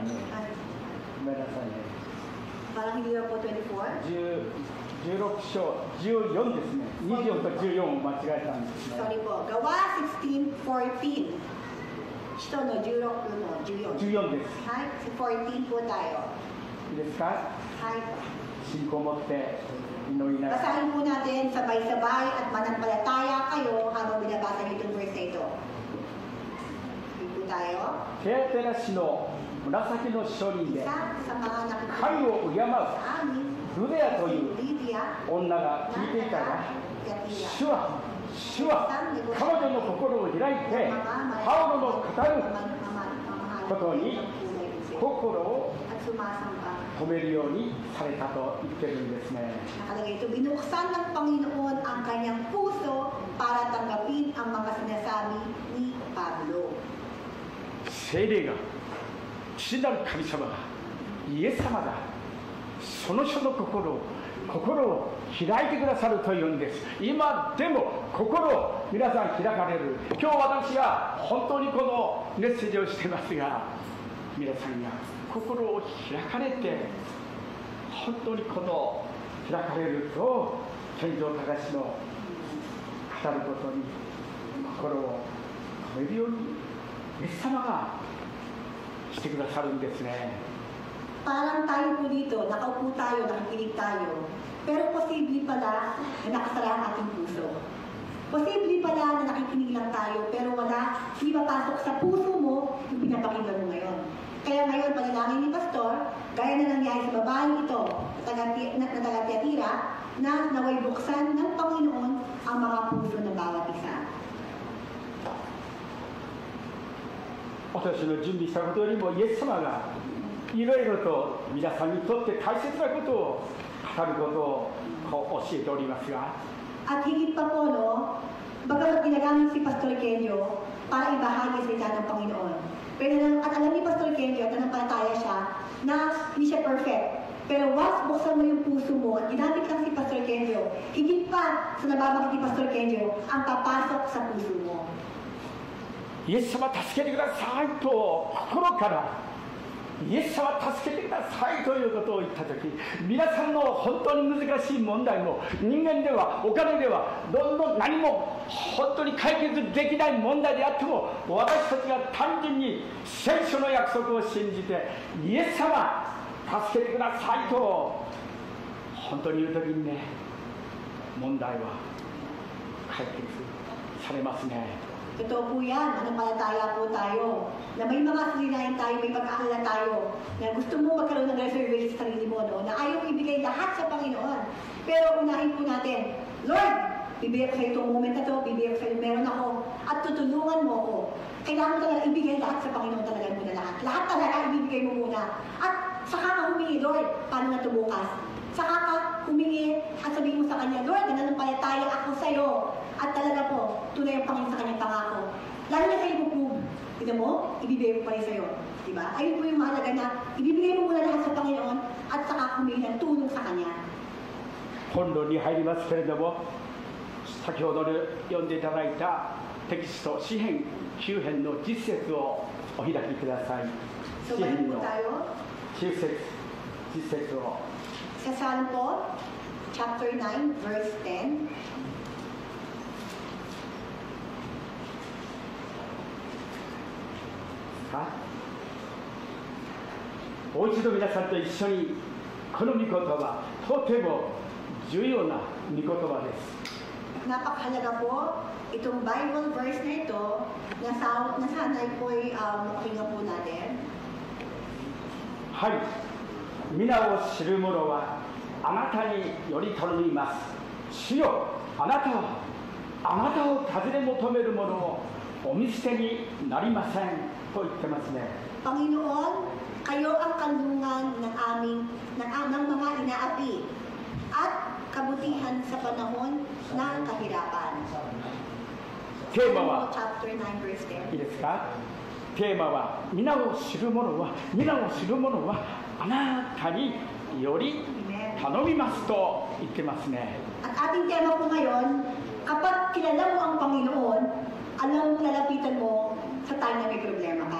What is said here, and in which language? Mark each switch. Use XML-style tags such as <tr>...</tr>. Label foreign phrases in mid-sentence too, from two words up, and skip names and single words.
<ja>ごめんなさいね。</ja> <tl>Parang hindi na po 24.</tl> <ja>16 章14ですね。24と14を間違えたんですね。</ja> <tl>Sorry po. Gawa 16:14.</tl> <ja>使徒の16の14。 14です。</ja> <tl>はい。14po tayo.</tl> <ja>いいですか？はい. 信仰を持って祈りながら。</ja> <tl>Basahin po natin sabay-sabay at mananampalataya kayo habang binabasa niyo itong verse na ito. Sige po tayo.</tl> <ja>テアテラ氏の紫の書輪で</ja> <tl>Isa sa mga nakikinig</tl> <ja>神を敬う</ja> <tl>sa amin,</tl> <ja>ルベアという Lydia, 女が聞いていたが、 Thyatira. 主は彼女の心を開いてパウロの語ることに心を</ja> <tl>at sumasampa.</tl> <ja>止めるようにされたと言ってるんですね。</ja> <tl>Nakalagay ito, binuksan ng Panginoon ang kanyang puso para tanggapin ang mga sinasabi ni Pablo.</tl> <ja>聖霊が父なる神様がイエス様だ。その人の心を開いてくださるというんです。今でも心を皆さん開かれる。今日私が本当にこのメッセージをしていますが、皆さんが心を開かれて本当にこの開かれると天井高しの語ることに心を止めるようにイエス様がしてくださるんですね。</ja> <tl>Parang tayo po dito, nakaupo tayo, nakikinig tayo. Pero posible pala na nakasara ang ating puso. Posible pala na nakikinig lang tayo, pero hindi papasok sa puso mo yung pinapakinggan mo ngayon. Kaya ngayon, panalangin ni Pastor, gaya na nangyari sa babaeng ito, na taga-Thyatira, na naway buksan ng Panginoon ang mga puso ng bawat isa.</tl> <ja>私の準備したことよりもイエス様がいろいろと皆さんにとって大切なことを語ることを教えておりますが、</ja> <tl>At higit pa po, no, bagamat ginagamit si Pastor Kenyo para ibahagi sa ita ng Panginoon. Pero at alam ni Pastor Kenyo at nanampalataya siya na hindi siya perfect. Pero once buksan mo yung puso mo at ginamit lang si Pastor Kenyo, higit pa sa nababagit ni Pastor Kenyo ang papasok sa puso mo.</tl> <ja>イエス様助けてくださいと心からイエス様助けてくださいということを言ったとき、皆さんの本当に難しい問題も人間ではお金ではどんどん何も本当に解決できない問題であっても、私たちが単純に聖書の約束を信じてイエス様助けてくださいと本当に言うときにね、問題は解決されますね。</ja> <tl>Totoo po yan, manampalataya po tayo, na may mga salinain tayo, may pag-aalala tayo, na gusto mo magkaroon ng reservation sa sarili mo, no? Na ayaw ibigay lahat sa Panginoon. Pero unahin po natin, Lord, bibigay ko sa itong moment na to, bibigay ko sa iyo, meron ako, at tutulungan mo ako. Kailangan talaga ibigay lahat sa Panginoon talaga muna lahat. Lahat talaga ibibigay mo muna. At saka ka humingi, Lord, paano na ito bukas? Saka ka humingi at sabihin mo sa Kanya, Lord, nananampalataya ako sa iyo. At talaga po, tunay ang Panginoon sa Kanyang pangako. Lalo na kayo puprove Tignan mo, ibibigay ko pa rin sa'yo. Diba? Ayun po yung mahalaga na ibibigay mo muna lahat sa Panginoon at saka humingi ng tulong sa Kanya.</tl> <ja>本論に入りますけれども、先ほど読んでいただいたテキスト、詩編9編の10節をお開きください。</ja> <tl>So,</tl> <ja>詩</ja> <tl>balik</tl> <ja>編</ja> <tl>po</tl> <ja>の</ja> <tl>tayo</tl> <ja>9節、10節を。</ja> <tl>sa Psalm po,</tl> <en>chapter 9, verse 10.</en> <ja>もう一度皆さんと一緒にこの御言葉、とても重要な御言葉です。</ja> <tl>Napakahalaga po itong Bible verse na ito na sanay po ay pakinggan po natin.</tl> <ja>はい、皆を知る者はあなたにより頼みます。主よ、あなたを尋ね求める者をお見捨てになりませんと言ってますね。</ja> <tl>Panginoon, kayo ang kanlungan ng mga inaapi at kabutihan sa panahon ng kahirapan.</tl> <ja>テーマは</ja> <en>chapter 9, verse 10.</en> <ja>いいですか？テーマは皆を知る者はあなたにより頼みますと言ってますね。</ja> <tl>At ating tema po ngayon, kapag kilala mo ang Panginoon, alam mo lalapitan mo sa time na may problema ka.</tl>